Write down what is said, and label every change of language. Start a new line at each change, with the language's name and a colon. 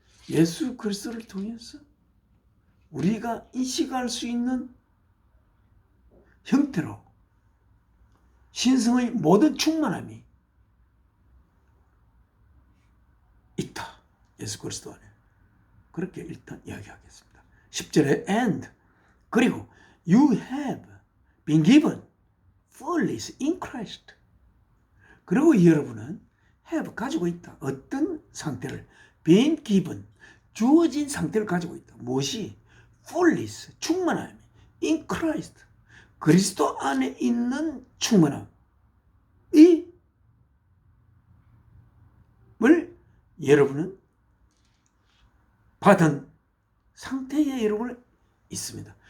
Korean: 예수 그리스도를 통해서 우리가 인식할 수 있는 형태로 신성의 모든 충만함이 있다. 예수 그리스도 안에. 그렇게 일단 이야기하겠습니다. 10절에
English: and
Korean: 그리고
English: you have been given fullness in Christ.
Korean: 그리고 여러분은 have 가지고 있다. 어떤 상태를
English: been given
Korean: 주어진 상태를 가지고 있다. 무엇이? fullness 충만함이
English: in Christ
Korean: 그리스도 안에 있는 충만함 이을 여러분은 받은 상태에 여러분 있습니다.